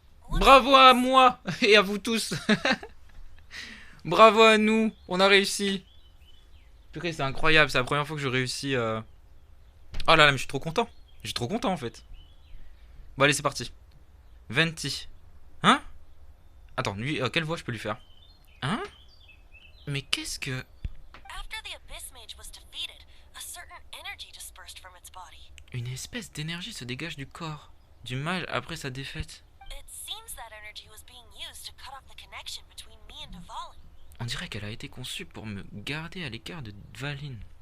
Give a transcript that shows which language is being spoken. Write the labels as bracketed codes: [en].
[fr] Bravo à moi et à vous tous. Bravo à nous. On a réussi. Purée, c'est incroyable. C'est la première fois que je réussis Oh là là, mais je suis trop content. Je suis trop content en fait. Bon, allez, c'est parti. Venti. Hein? Attends, lui, quelle voix je peux lui faire? Hein? Mais qu'est-ce que. [en] After the Abyss Mage was defeated, a certain energy dispersed from its body. [fr] Une espèce d'énergie se dégage du corps du mage après sa défaite. [en] It seems that energy was being used to cut off the connection between me and Dvalin. [fr] On dirait qu'elle a été conçue pour me garder à l'écart de Dvalin.